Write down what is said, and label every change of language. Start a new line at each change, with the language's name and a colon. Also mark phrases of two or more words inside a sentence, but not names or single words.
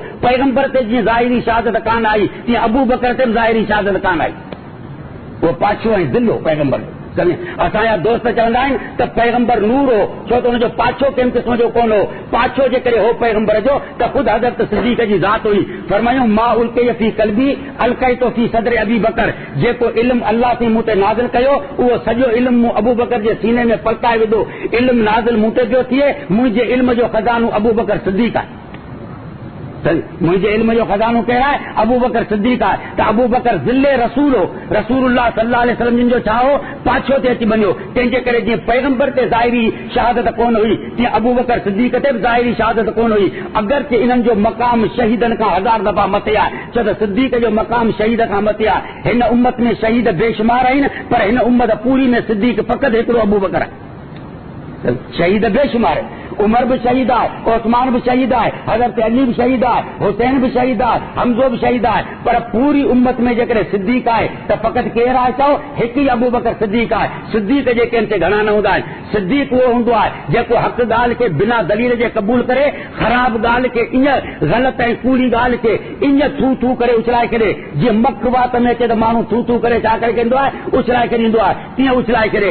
Sindhi: पैगंबर ते जीअं ज़ाहिरी शहादत कान आई, तीअं अबू बकर ते ज़ाहिरी शहादत कान आई। उहो पाछो ऐं ज़िल हो पैगंबर जो। असांजा दोस्त चवंदा आहिनि त पैगंबर नूर हो, छो त हुनजो पाछो कंहिं क़िस्म जो कोन हो। पाछो जे करे हो पैगंबर जो त ख़ुदि हज़रत सिद्दीक़ जी ज़ात हुई। फरमायूं
Arabic: ما ألقي في قلبي ألقيته في صدر أبي بكر,
Sindhi: जेको इल्मु अल्लाह से मूं ते नाज़िल कयो, उहो सॼो इल्मु मूं अबू बकर जे सीने में पलकाए विधो। इल्मु नाज़िल मूं ते पियो थिए, मुंहिंजे इल्म जो खज़ानो अबू बकर सिद्दीक़ आहे। मुंहिंजे इल्म जो खज़ानो कहिड़ा आहे? अबू बकर सिद्दीक़ आहे। त अबू बकर ज़िले रसूल हो,
Arabic: رسول الله صلى الله عليه وسلم
Sindhi: जिन जो छा हो, पाछो ते अची वञो। तंहिंजे करे जीअं पैगंबर ते ज़ाहिरी शहादत कोन हुई, तीअं अबू बकर सिद्दीक़ ते बि ज़ाहिरी शहादत कोन हुई। अगरचे इन्हनि जो मक़ाम शहीदनि खां 1000 दफ़ा मथे आहे, छो त सिद्दीक़ जो मक़ाम शहीद खां मथे आहे। हिन उम्मत में शहीद बेशुमार आहिनि, पर हिन उम्मत पूरी में सिद्दीक़ फ़क़ति हिकिड़ो अबू बकर आहे।
Hindi: शहीद बेशुमार, उमर भी शहीद है, उस्मान भी शहीद है, हजरत अली भी शहीद है, हुसैन भी शहीद है, हमजो भी शहीद है।
Sindhi: पर पूरी उम्मत में जेकॾहिं सिद्दीक़ आहे त फ़क़ति केरु आहे? चओ हिकु ई अबू बकर सिद्दीक़ आहे। सिद्दीक़ जे कंहिं घणा न हूंदा आहिनि। सिद्दीक़ उहो हूंदो आहे जेको हक़ ॻाल्हि खे बिना दलील जे क़बूल करे, ख़राब ॻाल्हि खे ईअं ग़लति ऐं कूड़ी ॻाल्हि खे ईअं थू थू करे उछलाए करे, जीअं मख वात में अचे त माण्हू थू थू करे छा करे कंदो आहे, उछलाए करे ईंदो आहे, तीअं उछलाए करे।